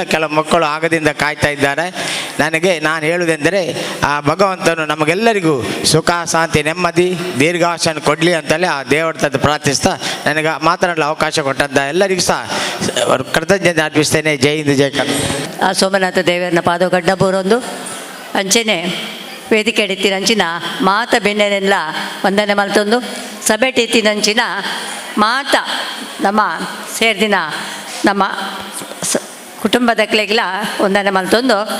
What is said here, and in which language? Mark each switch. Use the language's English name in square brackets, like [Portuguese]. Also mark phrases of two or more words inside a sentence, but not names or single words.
[Kannada] ಕೆಲವು ಮಕ್ಕಳು ಆಗದಿಂದ ಕಾಯ್ತಾ ಇದ್ದಾರೆ. ನಾನು ಹೇಳುವುದೆಂದರೆ ಆ ಭಗವಂತನು ನಮಗೆಲ್ಲರಿಗೂ ಸುಖ ಶಾಂತಿ ನೆಮ್ಮದಿ ದೀರ್ಘಾಶನ ಕೊಡಲಿ ಅಂತಲೇ ಆ ದೇವರ ತಂದು ಪ್ರಾರ್ಥಿಸ್ತಾ ನನಗೆ ಮಾತನಾಡಲು ಅವಕಾಶ ಕೊಟ್ಟಂತ ಎಲ್ಲರಿಗೂ ಸಹ ಕೃತಜ್ಞತೆ ಅರ್ಪಿಸ್ತೇನೆ. ಜೈ ಹಿಂದ್ ಜೈ ಕನ್ನಡ. [Tulu] ಆ ಸೋಮನಾಥ ದೇವರನ್ನ ಪಾದಗಡ್ಡ ಬೋರೊಂದು ಅಂಚೆನೆ ವೇದಿಕೆ ಎಡಿತಿನಂಚಿನ ಮಾತ ಬೆನ್ನೆನೆಲ್ಲ ವಂದನೆ ಮಲ್ತೊಂದು ಸಭೆ ಟೀತಿನಂಚಿನ ಮಾತ ನಮ್ಮ ಸೇರ್ದಿನ ನಮ್ಮ ಕುಟುಂಬದಕ್ಲೆಗ್ಲ ವಂದನೆ ಮಲ್ತೊಂದು